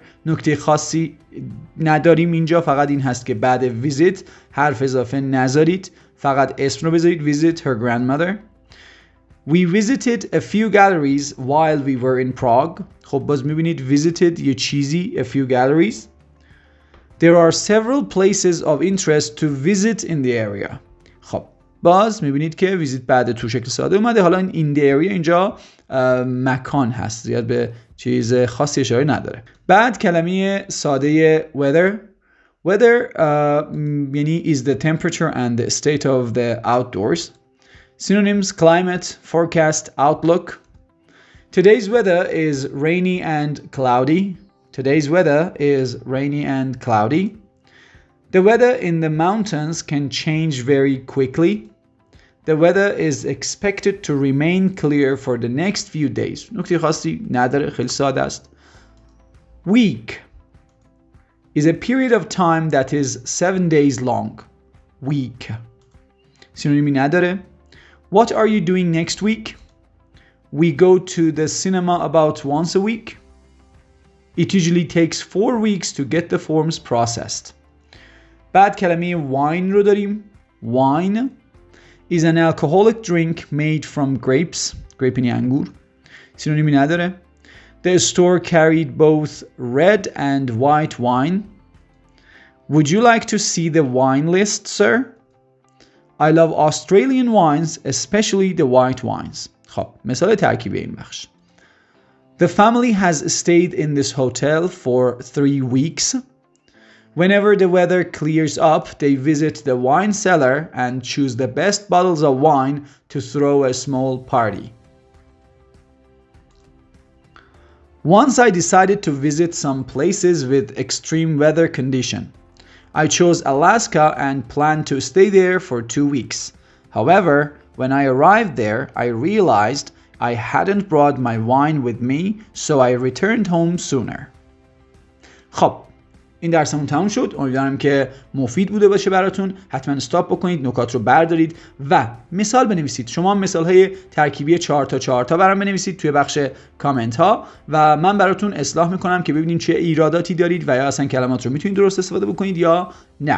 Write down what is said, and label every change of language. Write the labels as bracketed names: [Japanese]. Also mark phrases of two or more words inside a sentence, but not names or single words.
[Persian] نکته خاصی نداریم اینجا، فقط این هست که بعد visit حرف اضافه نذارید، فقط اسم رو بذارید. [English] Visit her grandmother. We visited a few galleries while we were in Prague. [Persian] خب باز میبینید visited یه چیزی، [English] a few galleries. There are several places of interest to visit in the area. [Persian] خب باز میبینید که visit بعد تو شکل ساده اومده. حالا این [English] in the area [Persian] اینجا مکان هست، زیاد به چیز خاصی اشاره نداره. بعد کلمه ساده weather. [English] Weather یعنی is the temperature and the state of the outdoors. Synonyms: climate, forecast, outlook. Today's weather is rainy and cloudy. Today's weather is rainy and cloudy. The weather in the mountains can change very quickly. The weather is expected to remain clear for the next few days. [Persian] نکته خاصی نداره، خیلی ساده است. [English] Week is a period of time that is 7 days long. Week. [Persian] سینونیمی نداره. [English] What are you doing next week? We go to the cinema about once a week. It usually takes 4 weeks to get the forms processed. [Persian] بعد کلمه wine رو داریم. [English] Wine is an alcoholic drink made from grapes. [Persian] Grape یعنی انگور. سینونیمی نداره. [English] The store carried both red and white wine. Would you like to see the wine list, sir? I love Australian wines, especially the white wines. [Persian] خب، مثال ترکیبی این بخش. [English] The family has stayed in this hotel for 3 weeks. Whenever the weather clears up, they visit the wine cellar and choose the best bottles of wine to throw a small party. Once I decided to visit some places with extreme weather condition. I chose Alaska and planned to stay there for 2 weeks. However, when I arrived there, I realized I hadn't brought my wine with me, so I returned home sooner. [Persian] خب، این درسمون تموم شد. امیدوارم که مفید بوده باشه براتون. حتما استاپ بکنید، نکات رو بردارید و مثال بنویسید. شما مثال‌های ترکیبی 4 تا برام بنویسید توی بخش کامنت ها و من براتون اصلاح میکنم که ببینیم چه ایراداتی دارید و یا اصلا کلمات رو میتونید درست استفاده بکنید یا نه.